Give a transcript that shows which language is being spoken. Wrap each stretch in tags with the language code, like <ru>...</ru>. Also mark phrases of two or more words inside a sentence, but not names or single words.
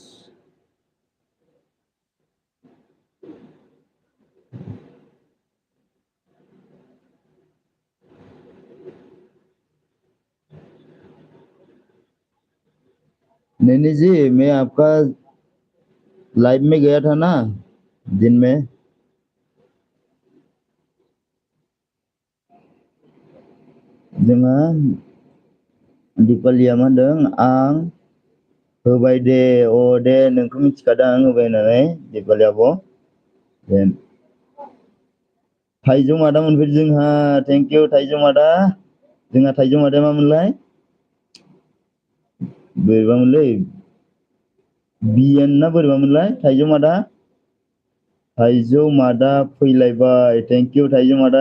<hi>नैनी जी मैं आपका लाइव में गया था ना दिन में,</hi> <brx>जोंहा दीपालिया मा होनदों आं होबाय दे, अ दे नोंखौ मिथिखादों आं होबाय होननानै दीपालि आब'। दे थाइजौ मादा मोनफैदों जोंहा,</brx> <en>thank you</en> <brx>थाइजौ मादा, जोंहा थाइजौ मादाया मामोनलाय बोरैबामोनलै, बिएन ना बोरैबामोनलाय थाइजौ मादा, थाइजौ मादा फैलायबाय,</brx> <en>thank you</en> <brx>थाइजौ मादा।</brx>